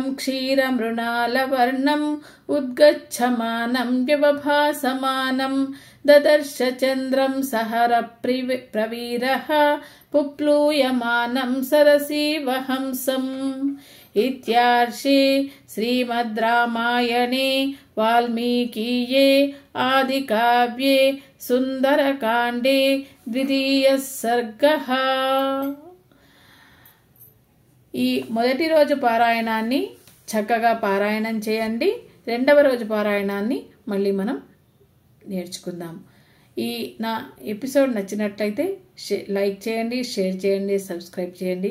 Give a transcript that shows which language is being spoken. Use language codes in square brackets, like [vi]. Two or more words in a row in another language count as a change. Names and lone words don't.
[sa] क्षीरमृणालवर्णम् उद्गच्छमानं व्यवभासमानं ददर्श चन्द्रं सहरप्रवीरः पुप्लूयमानं सरसीवहंसम् इत्यार्षे श्रीमद् रामायणे वाल्मीकीये आदिकाव्ये सुन्दरकाण्डे द्वितीयः सर्गः। [te] ఈ మొదటి రోజు పారాయణాన్ని చక్కగా పారాయణం చేయండి. రెండవ రోజు పారాయణాన్ని మళ్ళీ మనం నేర్చుకుందాం. ఈ నా ఎపిసోడ్ నచ్చినట్లయితే లైక్ చేయండి, షేర్ చేయండి, సబ్స్క్రైబ్ చేయండి.